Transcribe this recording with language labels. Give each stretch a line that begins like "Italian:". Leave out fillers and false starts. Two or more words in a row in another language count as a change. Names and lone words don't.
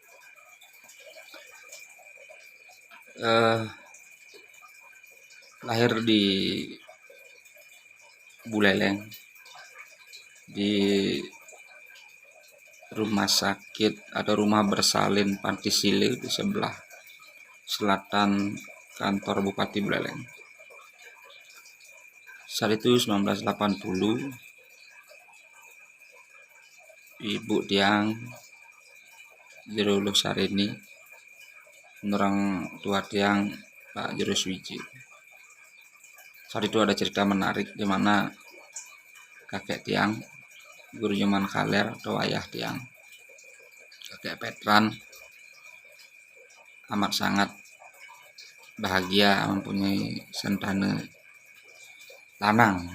Indonesian: Lahir di Buleleng, di rumah sakit atau rumah bersalin Pantisile di sebelah selatan kantor Bupati Buleleng. Saat itu 1980, Ibu Tiang Jero Sarini, orang tua Tiang Pak Jero Swiji. Saat itu ada cerita menarik di mana kakek Tiang, guru Nyoman Kaler atau ayah Tiang, kakek Petran, amat sangat bahagia mempunyai
Balinese: sentane lanang.